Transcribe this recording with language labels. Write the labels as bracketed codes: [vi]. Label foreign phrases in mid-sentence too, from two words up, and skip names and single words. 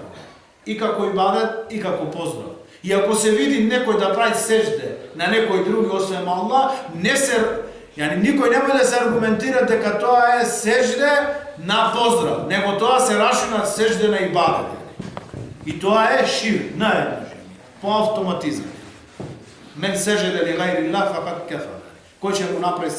[mk] И како ибадет, и како поздрав. И ако се види некој да прави сежде на некој други освен Аллах, никој не може да се аргументира дека тоа е сежде на поздрав, него тоа се рашуна сежде на ибадет. И тоа е ширк, по автоматизам. [ar] من سجد لغير الله فقد كفر. [mk] Кој ќе му направи сежде на некој други освен Аллах, направи куфар, вели пегамбар алейхиссалам.